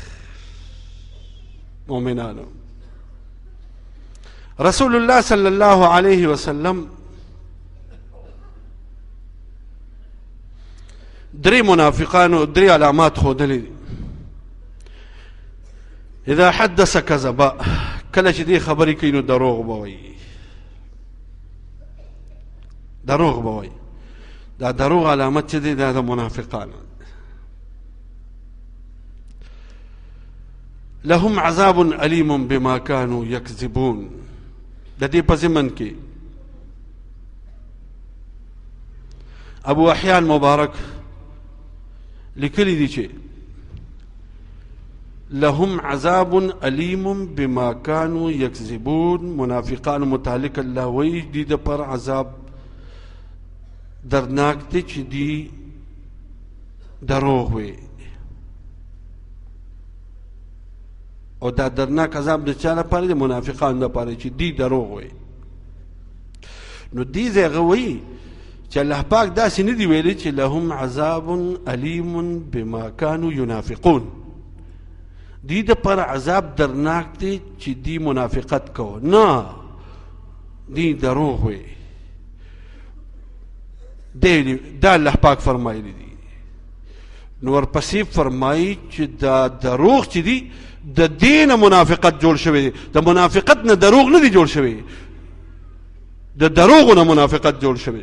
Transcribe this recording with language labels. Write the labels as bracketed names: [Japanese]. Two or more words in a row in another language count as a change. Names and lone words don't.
[Pashto] مؤمنانو، رسول الله [Arabic] صلی الله علیه وسلم [Pashto] درې منافقانو درې علامات ښودلې دي. [Arabic] اذا حدث کذبا، [Pashto] کله چې دې خبرې کوي نو دروغ به وایي، دروغ به وایي. دا دروغ علامت چې دی دا د منافقانو. [Arabic] لهم عذاب علیم بما كانوا یکذبون. [Pashto] د دې په ضمن کې ابو احیان مبارک لیکلی دي چې [Arabic] لهم عذاب علیم بما كانوا یکذبون. [Pashto] منافقان متعلق الله وی دي د پر عذاب درناک دی چې دی دروغ وي، او دا درناک عذاب د چا لپاره دی؟ منافقانو لپاره چې دی دروغ وي. نو دې ځای هغه وایي چې الله پاک داسې نه دی ویلی چې [Arabic] لهم عذاب علیم بما كانوا ینافقون. [Pashto] دی د پر عذاب درناک دی چې دی منافقت کوه، نه دی دروغ وي. دا الله پاک فرمایلی دی. نو ورپسې فرمایي چې دا دروغ چې دی د دې نه منافقت جوړ شوی دی، د منافقت نه دروغ نه دی جوړ شوی، د دروغو نه منافقت جوړ شوی.